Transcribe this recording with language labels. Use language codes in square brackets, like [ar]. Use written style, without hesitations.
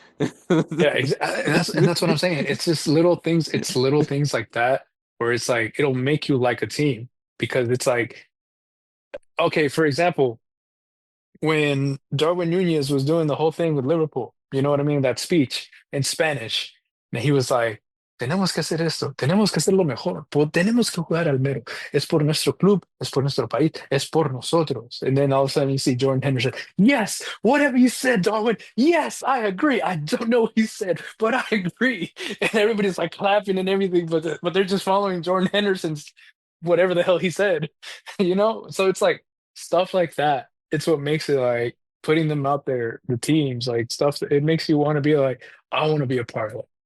[en] Yeah, and that's what I'm saying. It's just little things. It's little things like that where it's like it'll make you like a team because it's like okay, for example, when Darwin Nunez was doing the whole thing with Liverpool, you know what I mean? That speech in Spanish, and he was like, [es] "Tenemos que hacer esto, tenemos que hacerlo mejor, tenemos que jugar al mero. Es por nuestro club, es por nuestro país, es por nosotros." [en] And then all of a sudden you see Jordan Henderson, "Yes, whatever you said, Darwin. Yes, I agree. I don't know what he said, but I agree." And everybody's like clapping and everything, but they're just following Jordan Henderson's whatever the hell he said, you know? So it's like stuff like that. It's what makes it like putting them out there, the teams, like stuff that it makes you want to be like, I want to be a part of it.